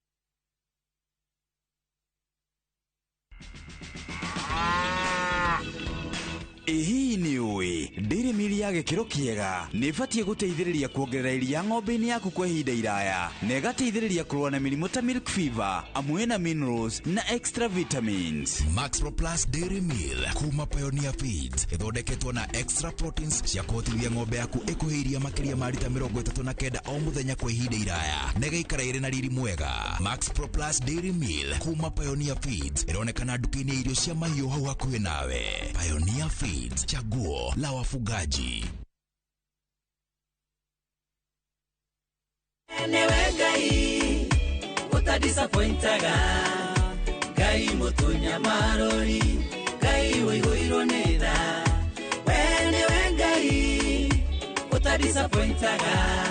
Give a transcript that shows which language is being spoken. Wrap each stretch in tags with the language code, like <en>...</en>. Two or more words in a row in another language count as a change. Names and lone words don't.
<ki>Hii ni uwi Dairy Meal ya gĩkĩro kĩega nĩ ĩbatiĩ gũteithĩrĩria kuongerera iria ng'ombe-inĩ yaku kwa ihinda iraya na ĩgateithĩrĩria kũrũa na mĩrimũ ta</ki> <en>milk fever</en> <ki>amwe na minerals na</ki> <en>extra vitamins.</en> <ki>Max Pro Plus Dairy Meal kuma Pioneer Feeds ĩthondeketwo na</ki> <en>extra proteins</en> <ki>cia kũhotithia ng'ombe yaku ĩkũhĩria makĩria ma lita 39 o mũthenya kwa ihinda iraya na ĩgaikara ĩrĩ na riri mwega. Max Pro Plus Dairy Meal kuma Pioneer Feeds ĩronekana nduka-inĩ ya irio cia mahiũ hau hakuhĩ nawe. Pioneer Feeds,</ki> <sw>chaguo la wafugaji.</sw> <ki>Wenewe Ngai utadisappointaga Ngai mutunya marori Ngai woihoirwo nĩ tha Wenewe Ngai utadisappointaga</ki>